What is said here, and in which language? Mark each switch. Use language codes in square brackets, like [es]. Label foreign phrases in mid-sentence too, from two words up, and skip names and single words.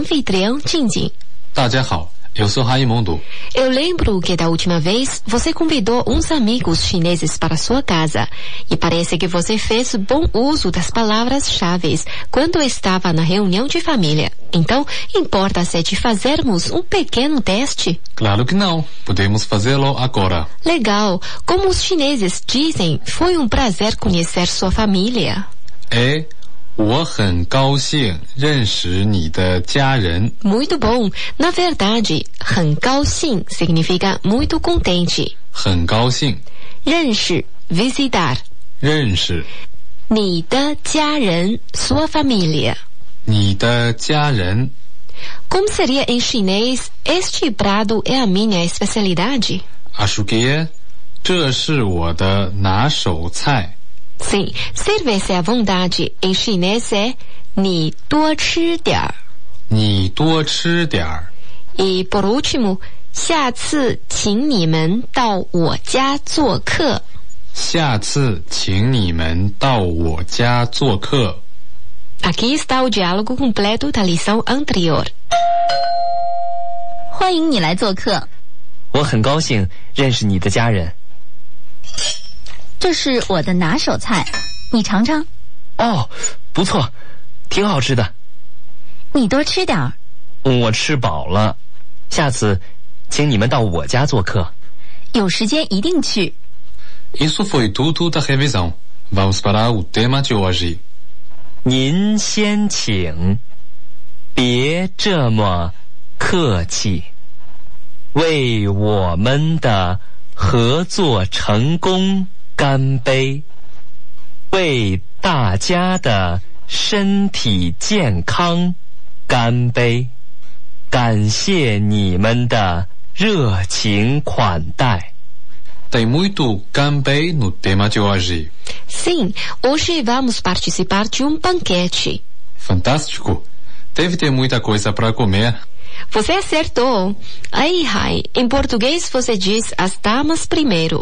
[pt] Sou sua anfitriã 静静。 [zh] 大家好 [pt] Eu sou Raimundo. Eu lembro que da última vez você convidou uns amigos chineses para sua casa e parece que você fez bom uso das palavras-chave quando estava na reunião de família. Então, importa-se de fazermos um pequeno teste? Claro que não. Podemos fazê-lo agora. Legal. Como os chineses dizem, foi um prazer conhecer sua família. [zh] 我很高兴认识你的家人。 [pt] Muito bom. Na verdade, [zh] 很高兴 [pt] significa muito contente. [zh] 很高兴 [pt] 认识 visitar. [zh] 认识你的家人 [pt] sua família. [zh] 你的家人。 [pt] Como seria em chinês, este prato é a minha especialidade? Acho que é. [zh] 这是我的拿手菜。 [pt] Sim, servir-se à vontade em chinês é [zh] 你多吃点儿。你多吃点儿。 [pt] E por último, [zh] 下次请你们到我家做客。下次请你们到我家做客。 [pt] Aqui está o diálogo completo da lição anterior. [zh] 欢迎你来做客。我很高兴认识你的家人。这是我的拿手菜，你尝尝。哦，不错，挺好吃的。你多吃点儿。我吃饱了，下次请你们到我家做客。有时间一定去。 [pt] Isso foi tudo da revisão. Vamos para o tema de hoje. [zh] 您先请，别这么客气。为我们的合作成功干杯！为大家的身体健康干杯！感谢你们的热情款待。 [pt] Tem muito ganbei no tema de hoje. Sim, hoje vamos participar de um banquete. Fantástico. Deve ter muita coisa para comer. Você acertou. Aí, Rai, em português você diz as damas primeiro.